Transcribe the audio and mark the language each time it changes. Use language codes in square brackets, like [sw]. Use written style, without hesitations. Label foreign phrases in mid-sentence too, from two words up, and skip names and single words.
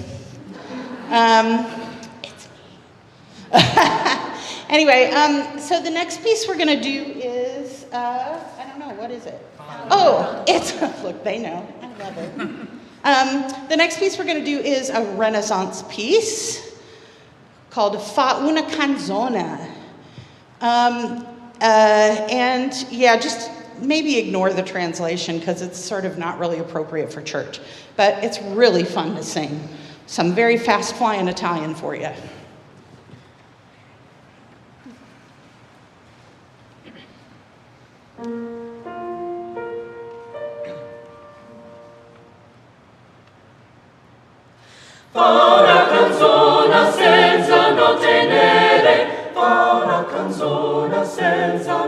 [en] It's me. Anyway, so the next piece we're going to do is, I don't know, what is it? Oh, look, they know. I love it. The next piece we're going to do is a Renaissance piece called Fa una canzona. And yeah, just maybe ignore the translation because it's sort of not really appropriate for church. But it's really fun to sing. Some very fast-flying Italian for you. [it] Fa una canzona senza note nere, fa una canzona senza